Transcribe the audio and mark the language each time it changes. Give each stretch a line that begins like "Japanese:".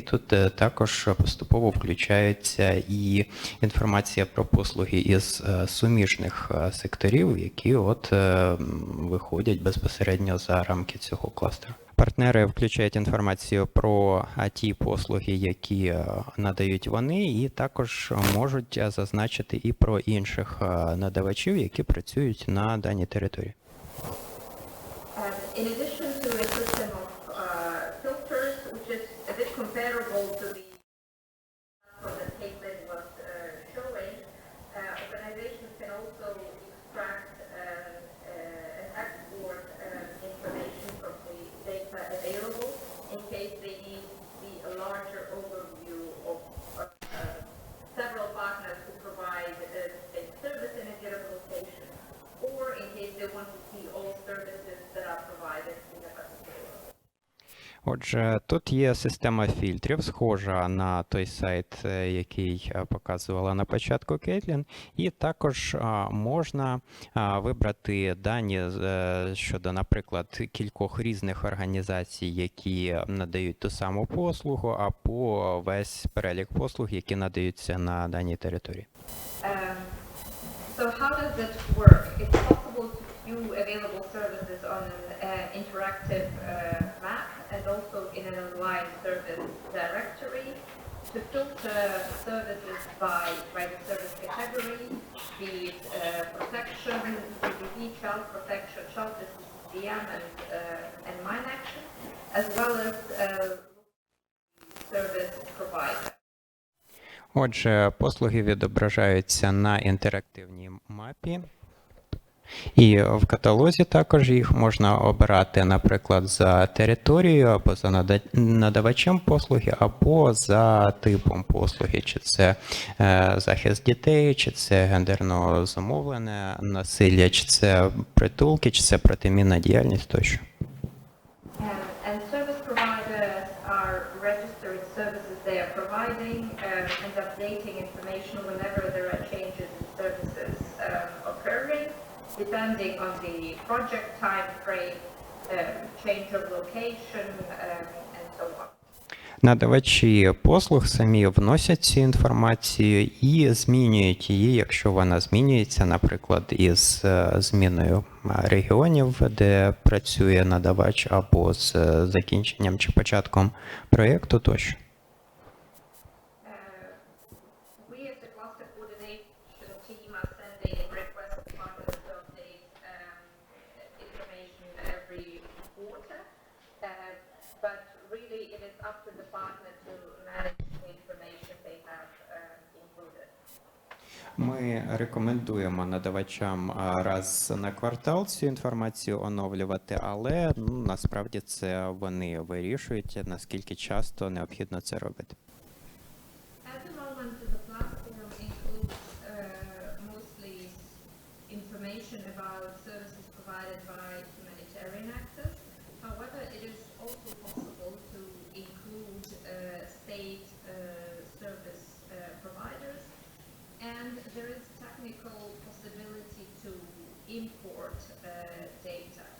Ukrainian: Тут також поступово включається і інформація про послуги із суміжних секторів, які от виходять безпосередньо за рамки цього кластеру. Партнери включають інформацію про ті послуги, які надають вони, і також можуть зазначити і про інших надавачів, які працюють на даній території.
English: In addition to a system of filters, which is a bit comparable to the platform that Kaitlin was showing, organizations can also extract and export information from the data available in case they need to see a larger overview of several partners who provide the same service in a given location, or in case they want to see all services that are provided in a particular location.
Ukrainian: Отже, тут є система фільтрів, схожа на той сайт, який показувала на початку Кетилін, і також можна вибрати дані щодо, наприклад, кількох різних організацій, які надають ту саму послугу, або весь перелік послуг, які надаються на даній території.
English: So how does it work? It's possible to view available services on an interactive map and also in an online service directory to filter services by the service category, be it protection, CBD, child protection, child CCCM, and mine action, as well as service provider.
Ukrainian: Отже, послуги відображаються на інтерактивній мапі. І в каталозі також їх можна обирати, наприклад, за територією, або за надавачем послуги, або за типом послуги. Чи це захист дітей, чи це гендерно зумовлене насилля, чи це притулки, чи це протимінна діяльність тощо.
English: And service providers are registering services they are providing and updating information whenever there are changes in services occurring, depending on the project time frame, change of location, and so on.
Ukrainian: Надавачі послуг самі вносять цю інформацію і змінюють її, якщо вона змінюється, наприклад, із зміною регіонів, де працює надавач, або з закінченням чи початком проєкту тощо.
English: We as the cluster coordination team are sending requests to partners to update information every quarter, but really it is up to the partner to manage the information they have included.
Ukrainian: Ми рекомендуємо надавачам раз на квартал цю інформацію оновлювати, але насправді це вони вирішують, наскільки часто необхідно це робити.
English: At the moment, the platform includes mostly information about services provided by humanitarian actors. However, it is also possible to include state service providers, and there is technical possibility to import data.